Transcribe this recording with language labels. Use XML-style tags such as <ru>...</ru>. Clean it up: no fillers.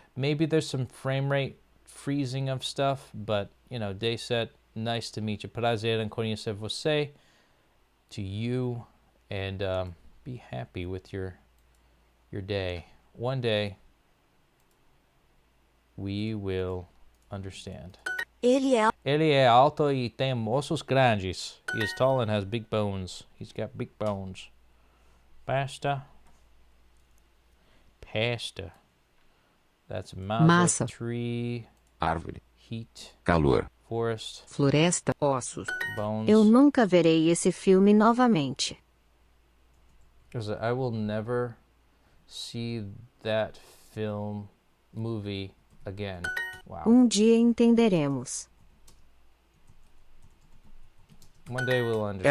<en>Maybe there's some frame rate freezing of stuff, but you know, Dayset, nice to meet you.</en> <pt>Prazer em conhecer você.</pt> <en>To you and be happy with your day. One day, we will understand.</en> <pt>Ele é alto e tem ossos grandes.</pt> <en>He is tall and has big bones. He's got big bones. Pasta. That's massa. Tree.</en> <pt>Árvore.</pt> <en>Heat.</en> <pt>Calor.</pt> <en>Forest.</en> <pt>Floresta. Ossos.</pt> <en>Bones.</en> <pt>Eu nunca verei esse filme novamente.</pt> <en>I will never see that movie again. Wow.</en> <pt>Dia entenderemos.</pt> <en>One day we'll understand.</en>